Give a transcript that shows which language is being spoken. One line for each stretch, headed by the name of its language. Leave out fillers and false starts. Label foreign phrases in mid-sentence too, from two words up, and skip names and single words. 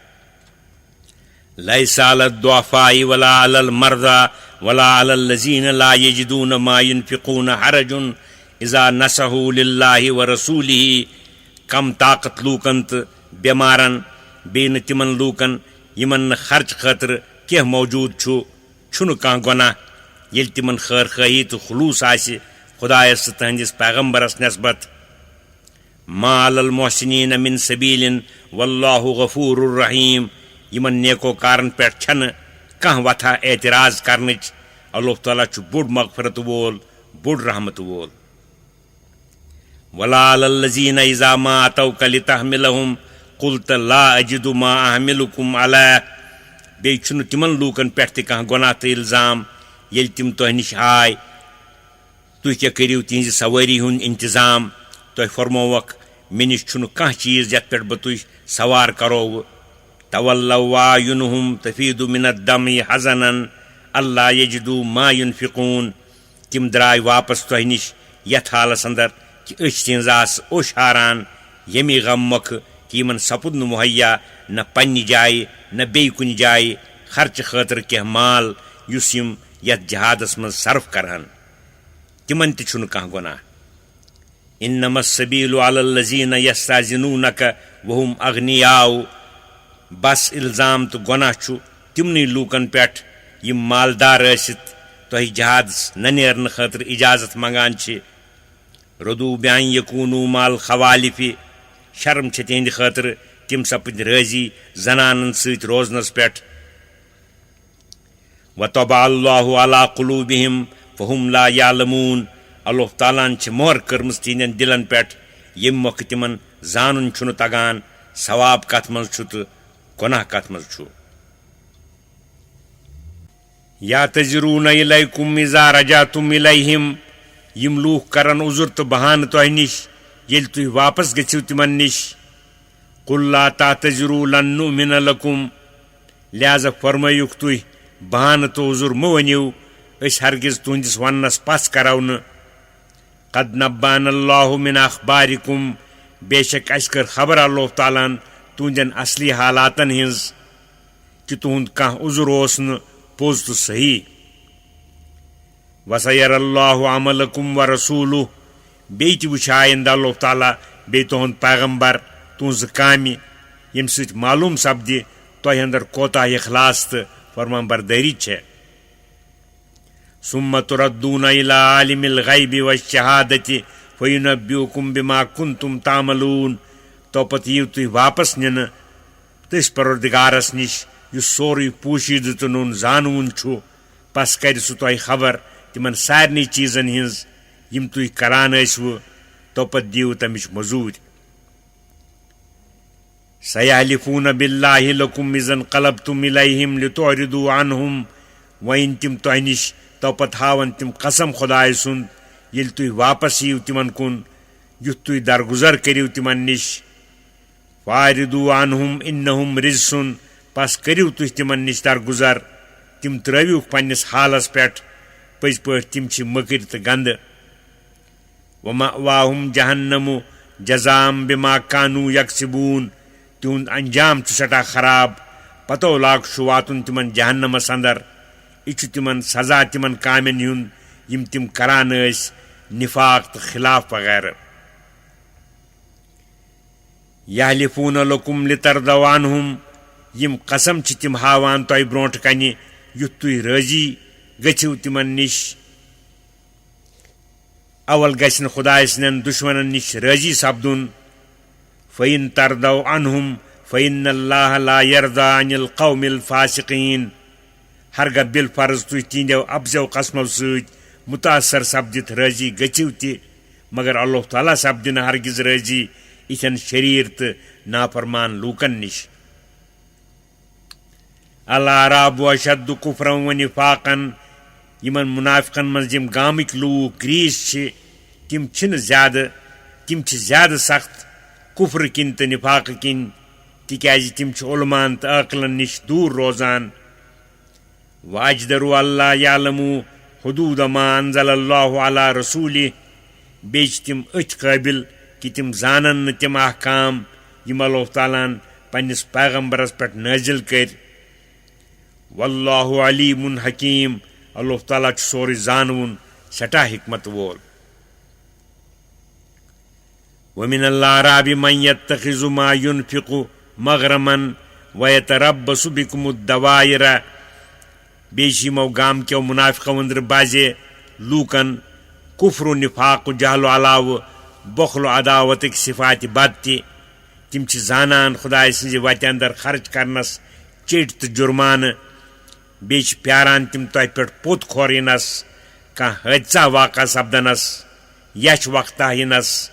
Arabic: لیس علی الضعفاء ولا علی المرضى ولا علی الذین لا یجدون ما ينفقون حرج اذا نصحوا للہ ورسولہ.
Kashmiri: کم طاقت لوٗکن تہٕ بٮ۪مارن، بیٚیہِ نہٕ تِمن لوٗکن یِمن نہٕ خرچہٕ خٲطرٕ کینٛہہ موجوٗد چھُنہٕ کانٛہہ گۄناہ ییٚلہِ تِمن خٲر خٲہی تہٕ خلوٗص آسہِ خۄدایس تہٕ تٕہنٛدِس پیغمبرس نسبت.
Arabic: ما علی المحسنین من سبیل واللہ غفور الرحیم.
Kashmiri: یِمن نیکو کارن پٮ۪ٹھ چھنہٕ کانٛہہ وتھا اعتراض کرنٕچ. اللہ تعالیٰ چھُ بوٚڑ مغفرت وول، بوٚڑ رحمت وول.
Arabic: ولا علی الذین اذا ما اتوک لتحملهم قلت لا اجد ما احملکم علیہ.
Kashmiri: بیٚیہِ چھُنہٕ تِمن لوٗکن پٮ۪ٹھ تہِ کانٛہہ گۄناہ تہٕ الزام ییٚلہِ تِم تۄہہِ نِش آے، تُہۍ کیٛاہ کٔرِو تِہنٛزِ سوٲری ہُنٛد انتظام. تۄہہِ فرمووکھ مےٚ نِش چھُنہٕ کانٛہہ چیٖز یتھ پٮ۪ٹھ بہٕ تُہۍ سوار کرووٕ.
Arabic: تولوا واعینہم تفیٖض من الدمع حزنا اللہ یجدوا ما ينفقون.
Kashmiri: تِم درٛاے واپس تۄہہِ نِش یتھ حالس اندر کہِ أچھ تِہنٛز آسہٕ اوٚش ہاران ییٚمہِ غم مۄکھٕ کہِ یِمن سپُد نہٕ مُہیا نہ پننہِ جایہِ نہ بیٚیہِ کُنہِ جایہِ خرچہٕ خٲطرٕ کینٛہہ مال یُس یِم یتھ جہادس منٛز صرف کرہن. تِمن تہِ چھُنہٕ کانٛہہ گۄناہ.
Arabic: انما السبیل علی الذین یستأذنونک وہم اغنیاء.
Kashmiri: بس الزام تہٕ گۄناہ چھُ تِمنٕے لوٗکن پٮ۪ٹھ یِم مالدار ٲسِتھ تۄہہِ جہادس نہ نیرنہٕ خٲطرٕ اجازت منگان چھِ.
Arabic: رضوا بأن یکونوا مع الخوالف.
Kashmiri: شرم چھِ تِہنٛدِ خٲطرٕ تِم سپٕدۍ رٲضی زنانن سۭتۍ روزنس پٮ۪ٹھ.
Arabic: وطبع اللہ علی قلوبہم فہم لا یعلمون.
Kashmiri: اللہ تعالیٰ ہن چھِ مۄہر کٔرمٕژ تِہنٛدٮ۪ن دلن پٮ۪ٹھ ییٚمہِ مۄکھٕ تِمن زانُن چھُنہٕ تگان ثواب کتھ منٛز چھُ تہٕ گۄناہ کتھ منٛز چھُ.
Arabic: یعتذرون الیکم اذا رجعتم الیہم.
Kashmiri: یِم لوٗکھ کرن عذر تہٕ بہانہٕ تۄہہِ نِش ییٚلہِ تُہۍ واپس گٔژھِو تِمن نِش.
Arabic: قل لا تعتذروا لن نؤمن لکم.
Kashmiri: لہذا فرمٲیِکھ تُہۍ بہانہٕ تہٕ عذر مہٕ ؤنِو، أسۍ ہرگز تُہنٛدِس وننس پس کرو نہٕ.
Arabic: قد نبأنا اللہ من اخبارکم.
Kashmiri: بے شک اسہِ کٔر خبر اللہ تعالیٰ ہن تُہنٛدٮ۪ن اصلی حالاتن ہٕنٛز کہِ تُہنٛد کانٛہہ عذر اوس نہٕ پوٚز تہٕ صحیح.
Arabic: وسیر اللہ عملکم ورسولہ.
Kashmiri: بیٚیہِ تہِ وٕچھِ آیندٕ اللہ تعالیٰ بیٚیہِ تُہنٛد پیغمبر تُہنٛزٕ کامہِ، ییٚمہِ سۭتۍ معلوٗم سپدِ تۄہہِ اندر کوتاہ اخلاص تہٕ فرمانبردٲری چھےٚ.
Arabic: ثم تردون الى عالم الغیب والشہادۃ فینبئکم بما کنتم تعملون.
Kashmiri: تو پتہٕ یِیِو تُہۍ واپس نِنہٕ تٔسۍ پروردگارس نِش یُس سورُے پوٗشیٖدٕ تہٕ نوٚن زانوُن چھُ پس کرِ سُہ تۄہہِ خبر تِمن سارنٕے چیٖزن ہِنٛز یِم تُہۍ کران ٲسوٕ توپتہٕ دِیِو تمِچ مٔزوٗرۍ
Arabic: سَیَحْلِفُونَ بِاللَّهِ لَكُمْ إِذَا انقَلَبْتُمْ إِلَيْهِمْ لِتُعْرِضُوا عَنْهُمْ
Kashmiri: وۄنۍ تِم تۄہہِ نِش توپتہٕ ہاون تِم قسم خۄداے سُنٛد ییٚلہِ تُہۍ واپس یِیِو تِمن کُن یُتھ تُہۍ درگُزر کٔرِو تِمن نِش
Arabic: فَاعْرِضُوا عَنْهُمْ إِنَّهُمْ رِجْسٌ
Kashmiri: پس کٔرِو تُہۍ تِمن نِش درگُزر تِم ترٲوِوکھ پننِس حالس پٮ۪ٹھ پٔزۍ پٲٹھۍ تِم چھِ مٔکٕرۍ تہٕ گنٛدٕ
Arabic: وَمَأْوَاهُمْ جَهَنَّمُ جَزَاءً بِمَا كَانُوا يَكْسِبُونَ
Kashmiri: تِہُنٛد انجام چھُ سٮ۪ٹھاہ خراب پتو لاگ چھُ واتُن تِمن جہنمس اندر یہِ چھُ تِمن سزا تِمن کامٮ۪ن ہُنٛد یِم تِم کران ٲسۍ نِفاق تہٕ خلاف وغیرہ
Arabic: یحلفوٗنَ لَكُمْ لِتَرْضَوْا عَنْهُمْ
Kashmiri: یِم قسم چھِ تِم ہاوان تۄہہِ برونٛٹھ کنہِ یُتھ تُہۍ رٲضی گٔژھِو تِمن نِش اول گژھِ نہٕ خۄداے سٕنٛدٮ۪ن دُشمنن نِش رٲضی سپدُن
Arabic: فَإِن تَرْضَوْا عَنْهُمْ فَإِنَّ اللَّهَ لَا يَرْضَىٰ عَنِ الْقَوْمِ الْفَاسِقِينَ
Kashmiri: ہرگاہ بِالفرض تُہۍ تِہنٛدٮ۪و افزو قسمو سۭتۍ مُتاثر سپدِتھ رٲضی گٔژھِو تہِ مگر اللہ تعالیٰ سپدِ نہٕ ہرگِز رٲضی یِتھٮ۪ن شریٖر تہٕ نافرمان لوٗکن نِش
Arabic: الْأَعْرَابُ أَشَدُّ كُفْرًا وَنِفَاقًا
Kashmiri: یِمن مُنافِقن منٛز یِم گامٕکۍ لوٗکھ گریٖس چھِ تِم چھِ زیادٕ سخت کُفرٕ کِنۍ تہٕ نِفاقہٕ کِنۍ تِکیٛازِ تِم چھِ عُلمان تہٕ عٲقلن نِش دوٗر روزان
Arabic: وَأَجْدَرُوا أَلَّا يَعْلَمُوا حُدوٗدَ مَا أَنزَلَ اللَّهُ عَلَىٰ رَسُولِهِ
Kashmiri: بیٚیہِ چھِ تِم أتھۍ قٲبِل کہِ تِم زانن نہٕ تِم احکام یِم اللہ تعالیٰ ہن پننِس پیغمبرس پٮ۪ٹھ نٲزِل کٔرۍ
Arabic: وَاللَّهُ عَلِیمٌ حَکیٖم
Kashmiri: اللہ تعالیٰ چھُ سورُے زانوُن سٮ۪ٹھاہ حِکمت وول
Arabic: وَمِنَ الْأَعْرَابِ مَن يَتَّخِذُ مَا يُنفِقُ مَغْرَمًا وَيَتَرَبَّصُ بِكُمُ الدَّوَائِرَ
Kashmiri: بیٚیہِ چھِ یِمو گامکیو مُنافِقو أنٛدرٕ بازے لوٗکن کُفر و نِفاق و جہل و علاوٕ بۄخل و عداوتٕکۍ صِفاتِ بد تہِ تِم چھِ زانان خۄداے سٕنٛزِ وتہِ اندر خرٕچ کرنس چیٚٹۍ تہٕ جُرمانہٕ بیٚیہِ چھِ پیاران تِم تۄہہِ پٮ۪ٹھ پوٚت کھور یِنس کانٛہہ حٲدثہ واقع سپدنس یچھ وقتہ یِنس